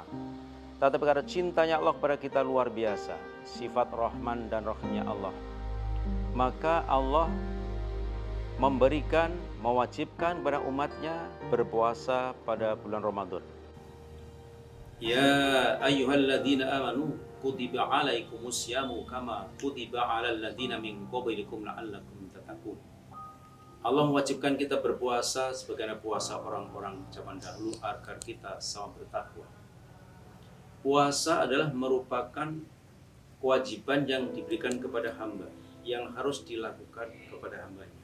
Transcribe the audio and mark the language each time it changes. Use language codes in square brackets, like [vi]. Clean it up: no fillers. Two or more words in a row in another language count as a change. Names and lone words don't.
[id] Tetapi karena cintanya Allah kepada kita luar biasa, sifat Rahman dan Rahimnya Allah, maka Allah memberikan, mewajibkan kepada umatnya berpuasa pada bulan Ramadan. [ar] يا أيها الذين آمنوا كتب عليكم الصيام كما كتب على الذين من قبلكم لعلكم تتقون. [id] Allah mewajibkan kita berpuasa sebagaimana puasa orang-orang zaman dahulu agar kita sama bertakwa. Puasa adalah merupakan kewajiban yang diberikan kepada hamba, yang harus dilakukan kepada hambanya.